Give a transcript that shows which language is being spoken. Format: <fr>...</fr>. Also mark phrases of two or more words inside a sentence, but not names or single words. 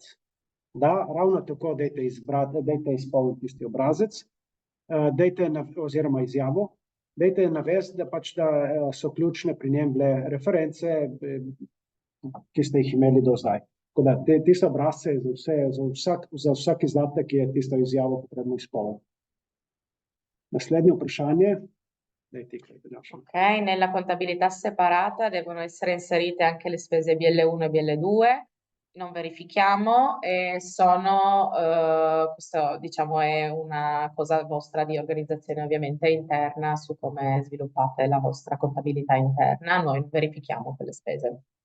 <sl>Da, ravno tako dajte izpolniti tisti obrazec, oziroma izjavo, dajte navesti, da so ključne pri njem bile reference, ki ste jih imeli do zdaj. Tako da tiste obrazce za vsak izdatek je tisto izjavo potrebno izpolniti. Naslednje vprašanje.</sl> <it>Ok, nella contabilità separata devono essere inserite anche le spese BL1 e BL2, non verifichiamo e questo diciamo è una cosa vostra di organizzazione ovviamente interna su come sviluppate la vostra contabilità interna, noi verifichiamo quelle spese.</it>